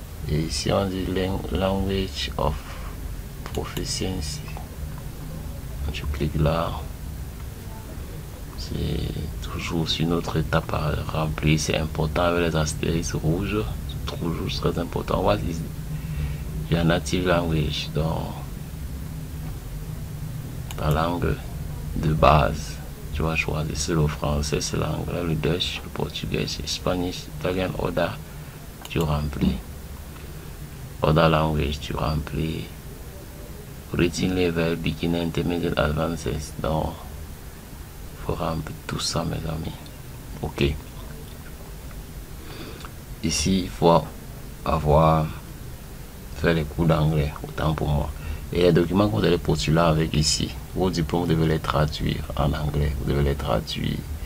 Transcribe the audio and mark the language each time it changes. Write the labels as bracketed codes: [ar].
[fr] Et ici on dit [en] language of proficiency. [fr] Tu cliques là, c'est toujours sur notre étape à remplir. C'est important avec les astérisques rouges, toujours très important. [en] What is your native language? [fr] Donc ta langue de base, tu vas choisir c'est le français, c'est l'anglais, le dutch, le portugais, l'espagnol, l'italien, other, tu remplis. [en] Other language, [fr] tu remplis. [en] Written level, beginner, intermediate, advanced. [fr] Donc, il faut remplir tout ça, mes amis. Ok. Ici, il faut avoir fait les cours d'anglais, autant pour moi. Et les documents que vous allez postuler avec ici, vos diplômes, vous devez les traduire en anglais. Vous devez les traduire.